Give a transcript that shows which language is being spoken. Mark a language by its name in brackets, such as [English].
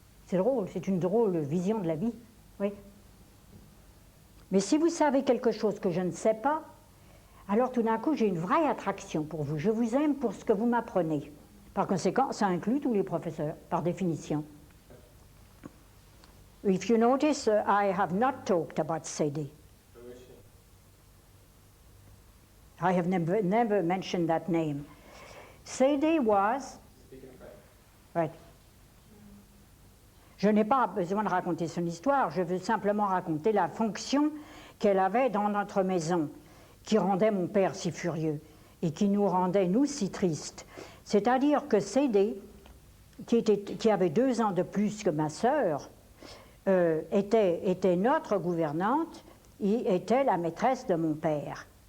[French] C'est drôle, c'est une drôle vision de la vie. Oui. Mais si vous savez quelque chose que je ne sais pas, alors tout d'un coup j'ai une vraie attraction pour vous. Je vous aime pour ce que vous m'apprenez. Par conséquent, ça inclut tous les professeurs, par définition. [English] If you notice, I have not talked about Sadie. I have never mentioned that name. Sadie was... Right. [French] Je n'ai pas besoin de raconter son histoire, je veux simplement raconter la fonction qu'elle avait dans notre maison, qui rendait mon père si furieux et qui nous rendait, nous, si tristes. C'est-à-dire que Sadie, qui avait 2 ans de plus que ma sœur, était notre gouvernante et était la maîtresse de mon père.